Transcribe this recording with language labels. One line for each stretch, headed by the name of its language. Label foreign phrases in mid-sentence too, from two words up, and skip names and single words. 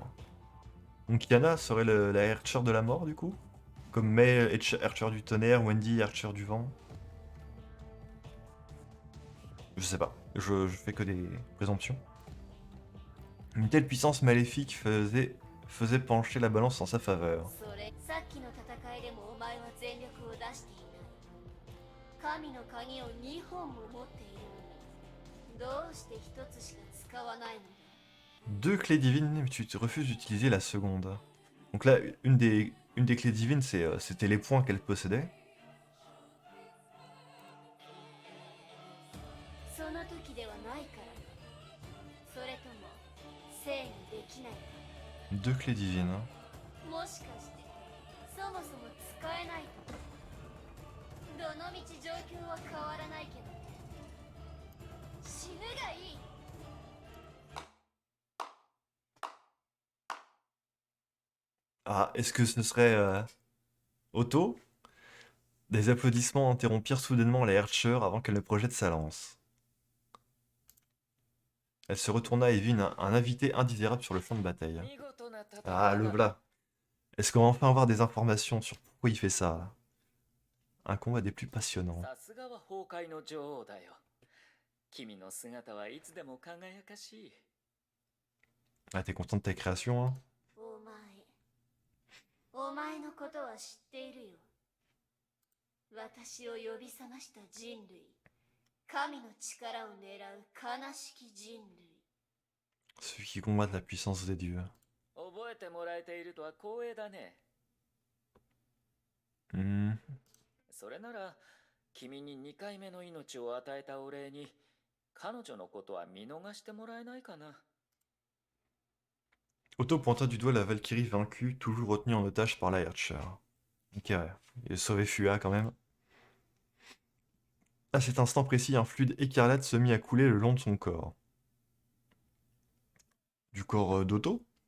French: Donc Yana serait la Archer de la mort, du coup? Comme May, Archer du tonnerre, Wendy, Archer du vent. Je sais pas. Je fais que des présomptions. Une telle puissance maléfique faisait pencher la balance en sa faveur.
Japanese: それさっきの戦いでもお前は全力を出していない。神の鍵を2本も持っているのに、どうして1つしか使わないのだ。
French: Deux clés divines, mais tu te refuses d'utiliser la seconde. Donc là, une des clés divines, c'était les points qu'elle possédait.
Japanese: その時ではないから。それとも制御できないか。
French: Deux clés divines.
Japanese: もしかしてそもそも使えないとか。どのみち状況は変わらないけどね。死ぬがいい。
French: Ah, est-ce que ce serait Otto? Des applaudissements interrompirent soudainement la Archer avant qu'elle ne projette sa lance. Elle se retourna et vit un invité indésirable sur le champ de bataille.
Japanese: 見事な戦い
French: Ah, le
Japanese: だ
French: voilà. Est-ce qu'on va enfin avoir des informations sur pourquoi il fait ça là? Un combat des plus passionnants.
Japanese: さすがは崩壊の女王だよ。君の姿はいつでも輝かしい。
French: Ah, t'es content de ta création, hein?
Japanese: お前のことは知っているよ。私を呼び覚ました人類。神の力を狙う悲しき人類。
French: Celui qui combat la puissance des dieux.
Japanese: 覚えてもらえているとは光栄だね。 Hmm. それなら、君に2回目の命を与えたお礼に、彼女のことは見逃してもらえないかな。
French: Otto pointa du doigt la Valkyrie vaincue, toujours retenue en otage par la Archer. Ok, ouais. Il a sauvé Fua quand même. À cet instant précis, un fluide écarlate se mit à couler le long de son corps. Du corps d'Otto?